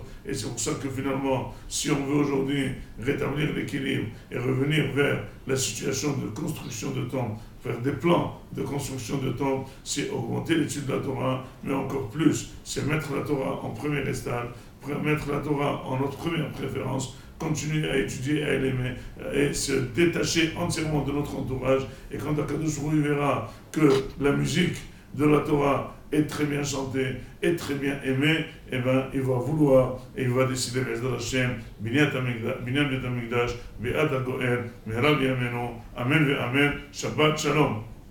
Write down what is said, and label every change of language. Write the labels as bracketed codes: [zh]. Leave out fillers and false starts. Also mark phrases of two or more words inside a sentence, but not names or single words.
[fr] Et c'est pour ça que finalement, si on veut aujourd'hui rétablir l'équilibre et revenir vers la situation de construction de temples, faire des plans de construction de temples, c'est augmenter l'étude de la Torah, mais encore plus, c'est mettre la Torah en premier stade, mettre la Torah en notre première préférence, continuer à étudier, à l'aimer et se détacher entièrement de notre entourage. Et quand [he] Akadosh Baruch Hu [fr] verra que la musique de la Torah est très bien chantée, est très bien aimée, eh bien, il va vouloir et il va décider [he] בעזרת השם, בנין בית המקדש, ביאת הגואל, במהרה בימינו, אמן ואמן, שבת שלום.